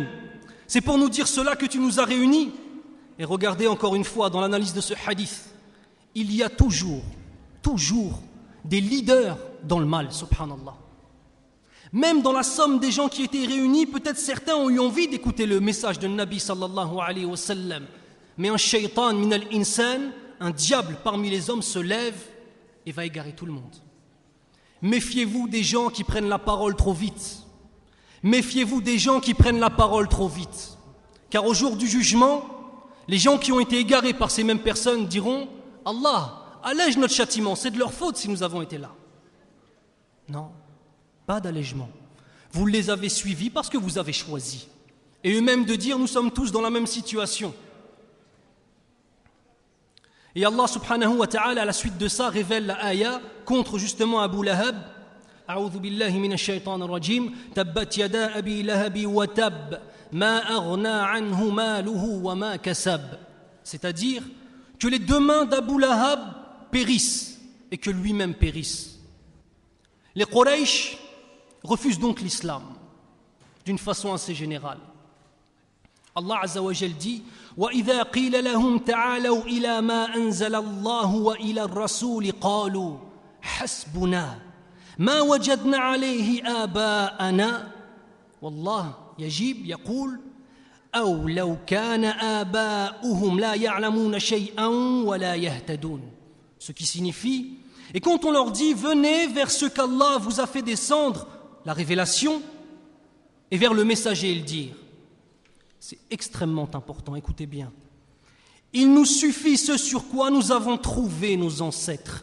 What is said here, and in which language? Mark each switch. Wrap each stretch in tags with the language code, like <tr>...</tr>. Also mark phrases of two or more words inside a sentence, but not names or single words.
<fr>C'est pour nous dire cela que tu nous as réunis. » Et regardez encore une fois dans l'analyse de ce hadith, il y a toujours des leaders dans le mal, subhanallah. Même dans la somme des gens qui étaient réunis, peut-être certains ont eu envie d'écouter le message de Nabi</fr> <ar>صلى الله عليه وسلم. Mais un شيطان من الإنس,</ar> <fr>un diable parmi les hommes se lève et va égarer tout le monde. Méfiez-vous des gens qui prennent la parole trop vite. Méfiez-vous des gens qui prennent la parole trop vite. Car au jour du jugement, les gens qui ont été égarés par ces mêmes personnes diront « Allah, allège notre châtiment, c'est de leur faute si nous avons été là. » Non, pas d'allègement. Vous les avez suivis parce que vous avez choisi. Et eux-mêmes de dire « Nous sommes tous dans la même situation. » Et Allah</fr> <ar>سبحانه وتعالى</ar> <fr>à la suite de ça révèle la ayah contre justement Abu Lahab.</fr> <ar>أعوذ بالله من الشيطان الرجيم. تبت يدا أبي لهب وتب ما أغنى عنه ماله وما كسب.</ar> <fr>C'est-à-dire que les 2 mains d'Abu Lahab périssent et que lui-même périsse. Les Quraysh refusent donc l'islam d'une façon assez générale.</fr> <ar>الله عز وجل dit وَإِذَا قِيلَ لَهُمْ تَعَالَوْا إِلَى مَا أَنزَلَ اللَّهُ وَإِلَى الرَّسُولِ قَالُوا حَسْبُنَا مَا وَجَدْنَا عَلَيْهِ آبَاءَنَا والله يجيب يقول أو لو كان آباؤهم لا يعلمون شيئا ولا يهتدون.</ar> <fr>Ce qui signifie, et quand on leur dit venez vers ce qu'Allah vous a fait descendre, la révélation, et vers le messager et le dire. C'est extrêmement important, écoutez bien. Il nous suffit ce sur quoi nous avons trouvé nos ancêtres.</fr>